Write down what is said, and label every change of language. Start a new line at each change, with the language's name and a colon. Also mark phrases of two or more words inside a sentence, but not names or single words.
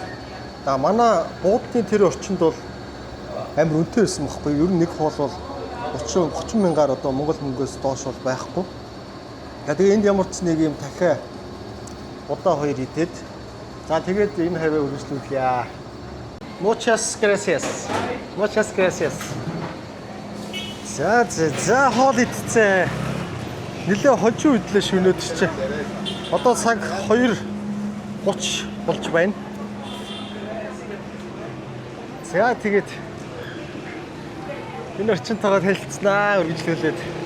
Mongolian: За манай буудын тэр орчинд бол амар үнэтэй байсан байхгүй. Ер нь нэг хоол бол 30 мянгаар одоо монгол мөнгөөс доош бол байхгүй. Тэгээ энд ямар ч нэг юм дахиад удаа хоёр идээд за тэгээд энэ хаваа үргэлжлүүлье.
Spanish: Muchas gracias. Muchas gracias.
Mongolian: За хоол идцээ. Нилээ хожуу идлээ шөнөөд чи. Одоо цаг 2:30 болж байна. За тэгээд энэ орчинтойгоо танилцсанаа үргэлжлүүлээд.